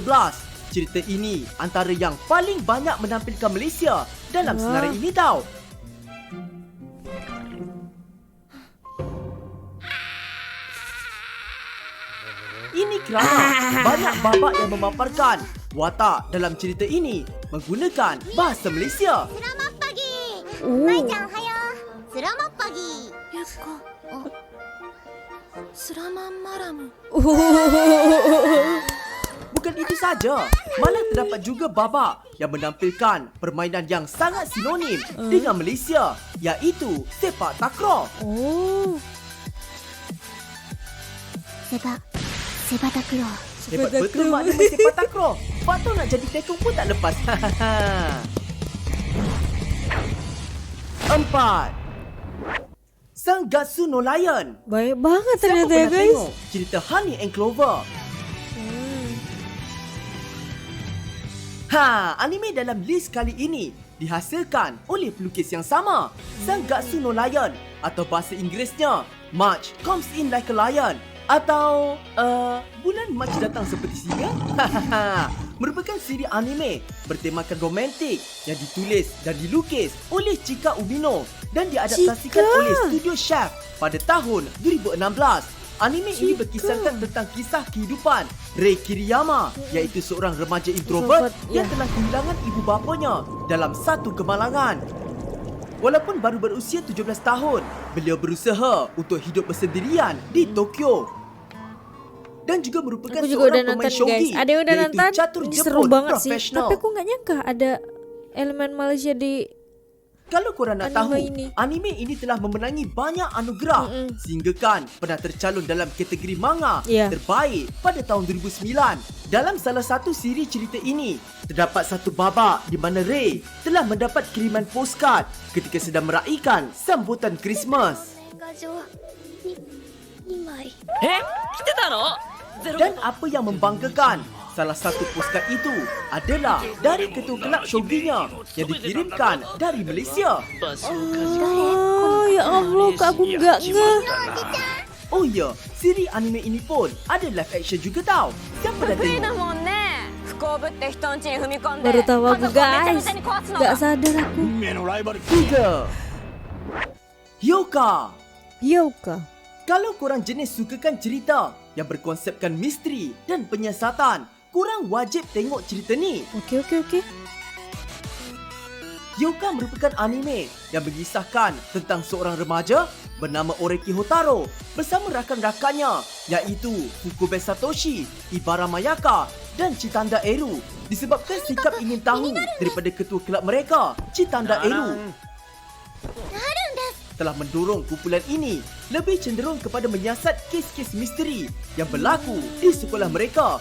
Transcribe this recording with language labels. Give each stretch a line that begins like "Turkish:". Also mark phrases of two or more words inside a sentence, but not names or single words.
Malay: Cerita ini antara yang paling banyak menampilkan Malaysia dalam senarai ini tau. Ini kerana banyak babak yang memaparkan watak dalam cerita ini menggunakan bahasa Malaysia. Oh. Selamat pagi Yukko selamat malam Bukan itu saja, malah terdapat juga babak yang menampilkan permainan yang sangat sinonim dengan Malaysia iaitu sepak takraw. Oh. sepak takraw Hebat betul makna sepak takraw. Patut nak jadi tekong pun tak lepas. 4. Sangatsu no Lion.
Indonesian: Baik banget
Malay: Siapa
Indonesian: ternyata ya
Malay: pernah
Indonesian: guys.
Malay: tengok cerita Honey and Clover? Anime dalam list kali ini dihasilkan oleh pelukis yang sama, Sangatsu no Lion atau bahasa Inggerisnya March Comes In Like a Lion atau Bulan March Datang Seperti Singa. Merupakan siri anime bertemakan romantik yang ditulis dan dilukis oleh Chika Umino dan diadaptasikan Chika. oleh Studio Chef pada tahun 2016. Anime ini berkisahkan tentang kisah kehidupan Rei Kiriyama iaitu seorang remaja introvert yang telah kehilangan ibu bapanya dalam satu kemalangan. Walaupun baru berusia 17 tahun, beliau berusaha untuk hidup bersendirian di Tokyo. Dan juga merupakan
Indonesian: Aku juga udah
Malay: seorang pemain
Indonesian: nonton guys.
Malay: shogi
Indonesian: Ada yang udah
Malay: iaitu
Indonesian: nonton.
Malay: catur
Indonesian: Ini
Malay: jepun
Indonesian: seru banget sih.
Malay: profesional.
Indonesian: Tapi aku nggak nyangka ada elemen Malaysia di
Malay: Kalau korang nak
Indonesian: Anime
Malay: tahu,
Indonesian: ini.
Malay: anime ini telah memenangi banyak anugerah sehinggakan pernah tercalon dalam kategori manga
Indonesian: Ya.
Malay: terbaik pada tahun 2009. Dalam salah satu siri cerita ini, terdapat satu babak di mana Rei telah mendapat kiriman postcard ketika sedang meraihkan sambutan Christmas.
Japanese: 年賀状2枚
Malay: Dan apa yang membanggakan, salah satu postcard itu adalah dari ketua kelab shoginya yang dikirimkan dari Malaysia.
Indonesian: Oh ya Allah, kak aku nggak ngeh.
Malay: Oh ya, siri anime ini pun ada live action juga tau. Siapa dah tengok?
Japanese: もんね不幸ぶって人ん家に踏み込んで
Indonesian: Baru tahu aku
Japanese: 家族をめちゃ
Indonesian: guys.
Japanese: めちゃに壊すの
Indonesian: Nggak
Japanese: が
Indonesian: sadar aku.
Malay: 3. Hyoka. Hyoka. Kalau korang jenis sukakan cerita yang berkonsepkan misteri dan penyiasatan, korang wajib tengok cerita ni.
Indonesian: Oke.
Malay: Hyoka merupakan anime yang mengisahkan tentang seorang remaja bernama Oreki Hotaro bersama rakan-rakannya iaitu Fukube Satoshi, Ibara Mayaka dan Chitanda Eru disebabkan sikap ingin tahu daripada ketua kelab mereka, Chitanda Eru, telah mendorong kumpulan ini lebih cenderung kepada menyiasat kes-kes misteri yang berlaku di sekolah mereka.